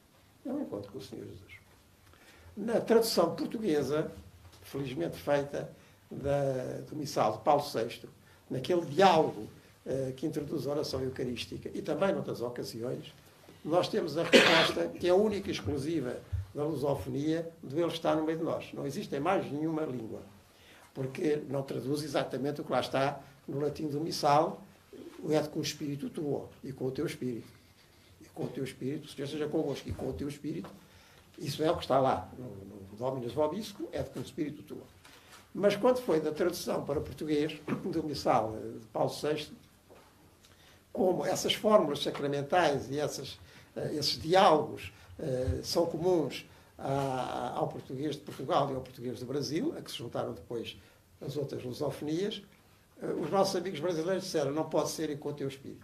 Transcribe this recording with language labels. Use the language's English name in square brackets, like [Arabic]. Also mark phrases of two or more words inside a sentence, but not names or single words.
[Portuguese] Na tradução portuguesa, felizmente feita, do missal de Paulo VI, naquele diálogo que introduz a oração eucarística e também noutras ocasiões, nós temos a resposta que é única e exclusiva da lusofonia, de Ele estar no meio de nós. Não existe em mais nenhuma língua, porque não traduz exatamente o que lá está no latim do missal, o [Latin] et cum spiritu tuo, [Portuguese] e com o teu espírito. E com o teu espírito, o Senhor seja convosco, e com o teu espírito, isso é o que está lá, no [Latin] Dominus vobiscum, et cum spiritu tuo. [Portuguese] Mas quando foi da tradução para português do missal de Paulo VI, como essas fórmulas sacramentais e esses diálogos são comuns ao português de Portugal e ao português do Brasil, a que se juntaram depois as outras lusofonias, os nossos amigos brasileiros disseram: não pode ser com o teu espírito.